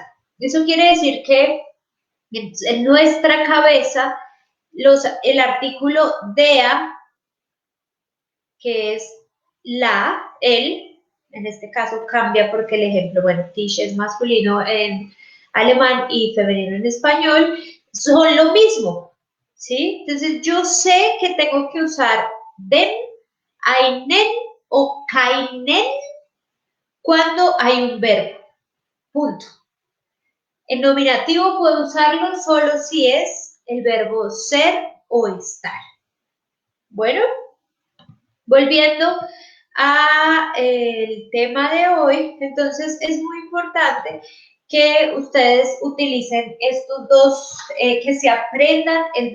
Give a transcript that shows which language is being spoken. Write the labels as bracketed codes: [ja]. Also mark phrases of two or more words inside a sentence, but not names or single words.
[es] Eso quiere decir que en nuestra cabeza el artículo der, que es el, en este caso cambia porque el ejemplo, bueno, Tisch es masculino en alemán y femenino en español, son lo mismo, ¿sí? Entonces yo sé que tengo que usar den, einen o keinen cuando hay un verbo, punto. En nominativo puedo usarlo solo si es el verbo ser o estar. Bueno, volviendo al tema de hoy, entonces es muy importante que ustedes utilicen estos dos, que se aprendan el